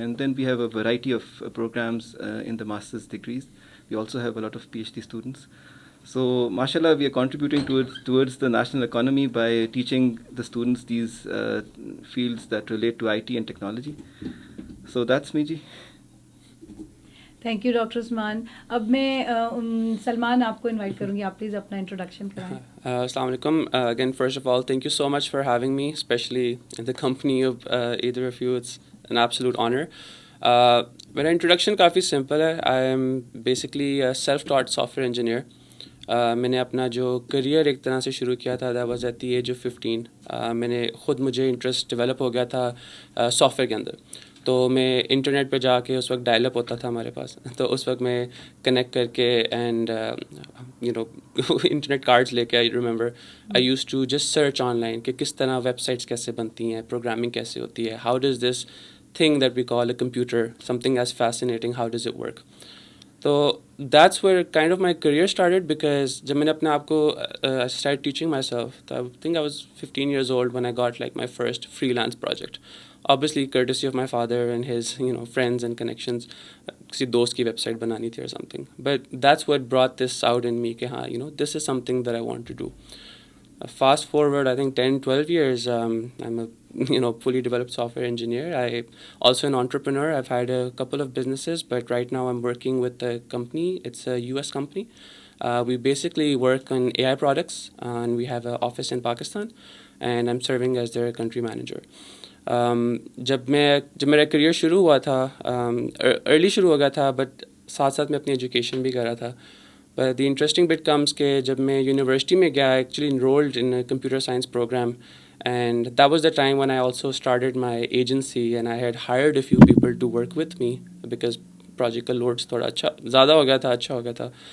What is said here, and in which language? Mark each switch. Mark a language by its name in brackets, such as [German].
[English] And then we have a variety of programs in the masters degrees. We also have a lot of PhD students. So, mashallah, we are contributing towards the national economy by teaching the students these fields that relate to IT and technology. So, that's me, ji. Thank you doctor Usman. [Urdu] اب میں سلمان آپ کو invite کروں گی، آپ please اپنا introduction کرائیں. السلام علیکم. [English] Again, first of all, thank you so much for having me, especially in the company of either of you. It's an absolute honor. [Urdu] میرا انٹروڈکشن کافی سمپل ہے. [English] I am basically a self-taught software engineer. [Urdu] میں نے اپنا جو career ایک طرح سے شروع کیا تھا [English] That was at the age of 15. [Urdu] میں نے خود مجھے انٹرسٹ ڈیولپ ہو گیا تھا سافٹ ویئر کے اندر. تو میں انٹرنیٹ پہ جا کے، اس وقت ڈائل اپ ہوتا تھا ہمارے پاس، تو اس وقت میں کنیکٹ کر کے اینڈ انٹرنیٹ کارڈز لے کے [English] I remember I use to just search online [Urdu] کہ کس طرح ویب سائٹس کیسے بنتی ہیں، پروگرامنگ کیسے ہوتی ہے، [English] How does this thing that we call a computer something as fascinating, how does it work. تو that's where kind of my career started. Because [Urdu] جب میں نے اپنے آپ کو [English] Start teaching myself, تو I think I was 15 years old when I got like my first freelance project. Obviously courtesy of my father and his friends and connections. [Urdu] کسی دوست کی ویب سائٹ بنانی تھی [English] or something. But that's what brought this out in me [Urdu] کہ ہاں [English] this is something that I want to do. Fast forward I think 10-12 years, I'm a fully developed software engineer. I also an entrepreneur. I've had a couple of businesses, but right now I'm working with a company. It's a US company. We basically work on AI products, and we have an office in Pakistan, and I'm serving as their country manager. [Urdu] جب میرا career شروع ہوا تھا، early شروع ہو گیا تھا، but ساتھ ساتھ میں اپنی ایجوکیشن بھی کر رہا تھا. [English] But the interesting bit comes [Urdu] کہ جب میں یونیورسٹی میں گیا، [English] actually enrolled in a computer science program, And that was the time when I also started my agency, and I had hired a few people to work with me because project کا loads [Urdu] تھوڑا اچھا زیادہ ہو گیا تھا, [English] اچھا ہو گیا تھا.